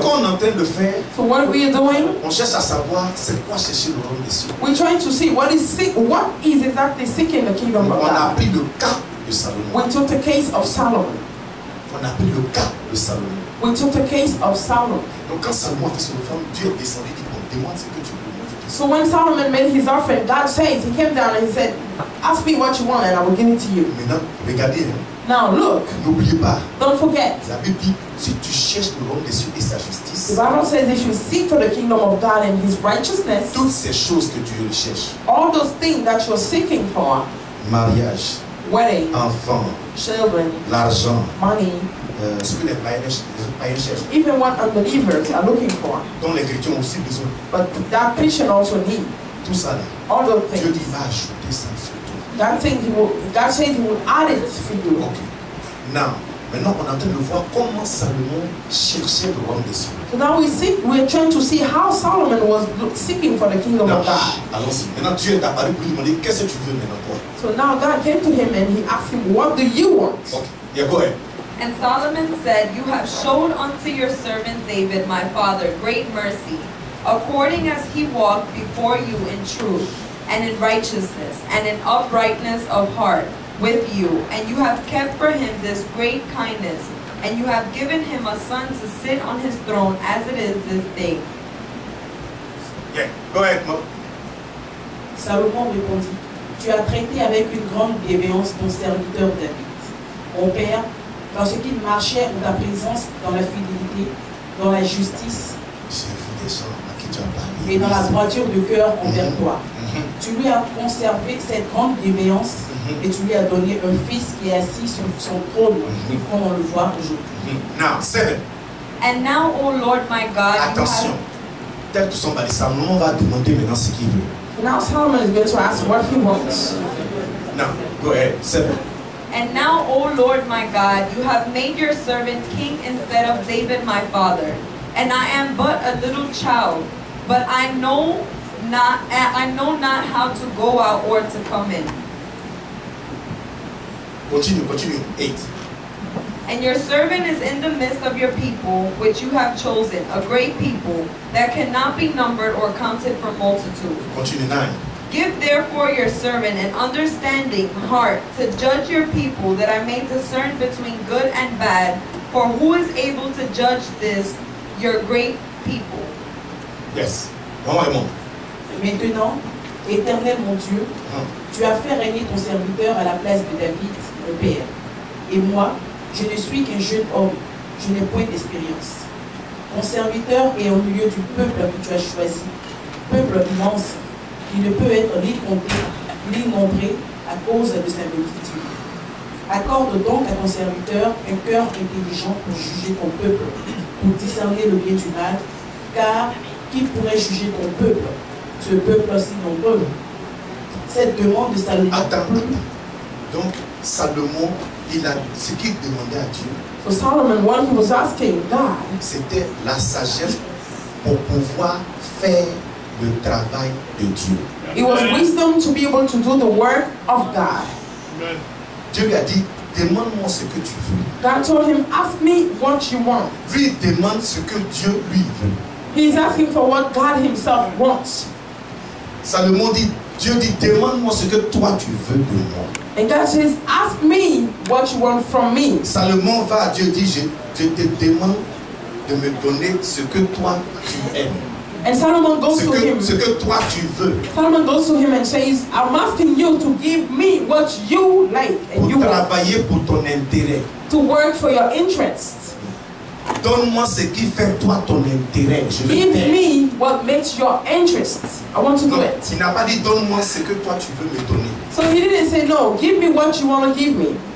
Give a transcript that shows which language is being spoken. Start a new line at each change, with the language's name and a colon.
French: qu'on est en train de faire,
English: So what we are doing,
French: on cherche à savoir c'est quoi chercher le royaume des cieux.
English: we're trying to see what is exactly seeking the kingdom of
French: On a
English: God.
French: pris le cas de Salomon.
English: We took the case of Solomon.
French: On a pris le cas de Salomon.
English: We took the case of Solomon.
French: Donc quand Salomon a fait son offrande, Dieu est descendu, il dit, bon, demande ce que tu veux, moi je te donne.
English: So when Solomon made his offering, God says, he came down and he said, ask me what you want and I will give it to you.
French: Maintenant, regardez, hein,
English: Now look,
French: n'oubliez pas,
English: don't forget.
French: la Bible dit, si tu cherches le royaume des cieux et sa justice,
English: The Bible says if you seek for the kingdom of God and his righteousness,
French: toutes ces choses que Dieu recherche,
English: all those things that you're seeking for,
French: mariage,
English: wedding,
French: enfants,
English: children,
French: l'argent,
English: money,
French: ce que les païens cherchent,
English: even what unbelievers are looking for,
French: dont les chrétiens ont aussi besoin,
English: but that Christian also need,
French: tout ça là,
English: all those
French: Dieu
English: things.
French: dit, va ajouter ça sur toi.
English: God says he will add it for you. Ok.
French: Maintenant, on est en train de voir comment Salomon cherchait le royaume des cieux.
English: So now we're trying to see how Solomon was seeking for the kingdom
French: Non,
English: of God.
French: allons-y. Maintenant, Dieu est apparu pour lui demander qu'est-ce que tu veux maintenant toi.
English: So now God came to him and he asked him, what do you want? Ok. Yeah, go ahead. And Solomon said, "You have showed unto your servant David, my father, great mercy, according as he walked before you in truth, and in righteousness, and in uprightness of heart with you. And you have kept for him this great kindness, and you have given him a son to sit on his throne as it is this day." Yeah, go ahead, Mo.
French: Salomon répondit, tu as traité avec une grande bienveillance ton serviteur David, mon père, parce qu'il marchait en ta présence dans la fidélité, dans la justice J'ai vu des gens à qui tu as parlé. et dans la droiture de cœur envers toi. Tu lui as conservé cette grande bienveillance et tu lui as donné un fils qui est assis sur son trône, comme on le voit aujourd'hui.
English: Now, 7. And now, O Lord my God,
French: Attention. Tel que son mari, Salomon va demander maintenant ce qu'il veut.
English: Now Solomon is going to ask what he wants. Now, go ahead. 7. And now, O Lord my God, you have made your servant king instead of David my father. And I am but a little child, but I know not how to go out or to come in. Continue. 8. And your servant is in the midst of your people, which you have chosen, a great people that cannot be numbered or counted for multitude. Continue. 9. Give therefore your servant an understanding heart to judge your people, that I may discern between good and bad. For who is able to judge this, your great people? Yes. One more.
French: Maintenant, Éternel mon Dieu, tu as fait régner ton serviteur à la place de David, mon père. Et moi, je ne suis qu'un jeune homme, je n'ai point d'expérience. Mon serviteur est au milieu du peuple que tu as choisi, peuple immense, qui ne peut être ni compté, ni nombré à cause de sa multitude. Accorde donc à ton serviteur un cœur intelligent pour juger ton peuple, pour discerner le bien du mal, car qui pourrait juger ton peuple, ce peuple si nombreux? Cette demande de Salomon. Attends. Donc, Salomon, il a ce qu'il demandait à Dieu.
English: So Solomon, what he was asking God,
French: C'était la sagesse pour pouvoir faire le travail de Dieu.
English: it was wisdom to be able to do the work of God.
French: Dieu lui a dit, demande-moi ce que tu veux.
English: God told him, ask me what you want.
French: Lui, il demande ce que Dieu lui veut.
English: He's asking for what God himself wants.
French: Salomon dit, Dieu dit, demande-moi ce que toi tu veux de moi.
English: And God says, ask me what you want from me.
French: Salomon va à Dieu dit, je te demande de me donner ce que toi tu aimes.
English: And Solomon goes to him.
French: Ce que toi tu veux.
English: Solomon goes to him and says, I'm asking you to give me what you like and
French: Pour
English: you want,
French: travailler pour ton intérêt.
English: to work for your interests.
French: Donne-moi ce qui fait toi ton intérêt. Je vais
English: Give
French: faire.
English: me what makes your interests. I want to do
French: Non,
English: it.
French: il n'a pas dit donne-moi ce que toi tu veux me donner.
English: So he didn't say, no, give me what you want to give me.